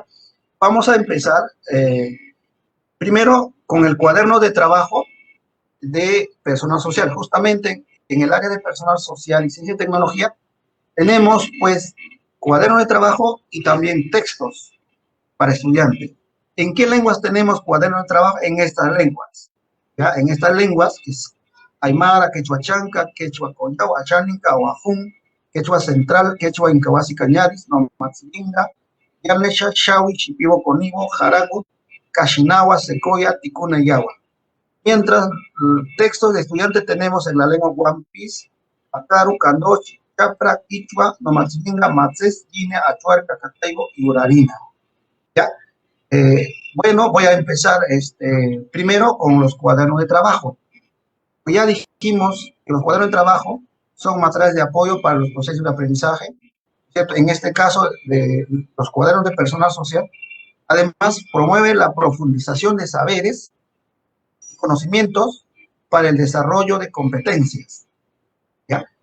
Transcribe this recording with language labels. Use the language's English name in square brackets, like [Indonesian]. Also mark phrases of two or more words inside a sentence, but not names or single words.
[Spanish] Vamos a empezar primero con el cuaderno de trabajo de personal social. Justamente en el área de personal social y ciencia y tecnología tenemos pues cuaderno de trabajo y también textos para estudiantes. ¿En qué lenguas tenemos cuaderno de trabajo? En estas lenguas, ¿ya? En estas lenguas, que es Aymara, Quechua Chanca, Quechua Collao, Achaninca, Oaxum, Quechua Central, Quechua Incahuasi Cañaris, Nomatzilinga, Yamesha, Shawi, Chipibo, Conibo, Jaragut, Cachinawa, Secoya, Ticuna y Yawa. Mientras, textos de estudiantes tenemos en la lengua One Piece, Acaru, Candochi, Capra, Quichua, Nomatzilinga, Matzés, Guinea, Achuar, Cacataibo y Urarina. ¿Ya? Bueno, voy a empezar primero con los cuadernos de trabajo. Ya dijimos que los cuadernos de trabajo son materiales de apoyo para los procesos de aprendizaje, ¿cierto? En este caso, de los cuadernos de personal social, además promueve la profundización de saberes y conocimientos para el desarrollo de competencias, ¿ya?